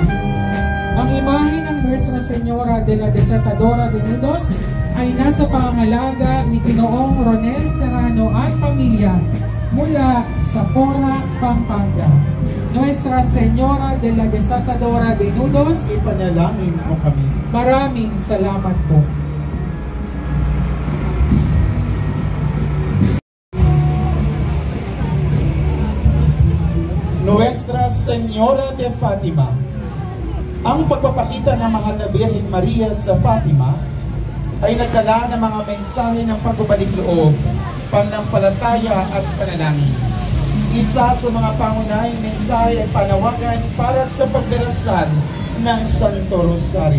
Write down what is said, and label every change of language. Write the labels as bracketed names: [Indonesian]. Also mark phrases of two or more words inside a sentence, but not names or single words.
[Filipino] Ang imahe ng Nuestra Señora de la Desatadora de Nudos ay nasa pangangalaga ni Ginoong Ronel Serrano at pamilya mula sa Pora, Pampanga. Nuestra Señora de la Desatadora de Nudos, ipanalangin mo kami. maraming salamat po. Nuestra Señora de Fatima. Ang pagpapakita ng mahal na Birheng Maria sa Fatima ay nagdala ng mga mensahe ng pagbabalik loob, pananampalataya at panalangin. Isa sa mga pangunahing mensahe ay panawagan para sa pagdarasal ng Santo Rosario.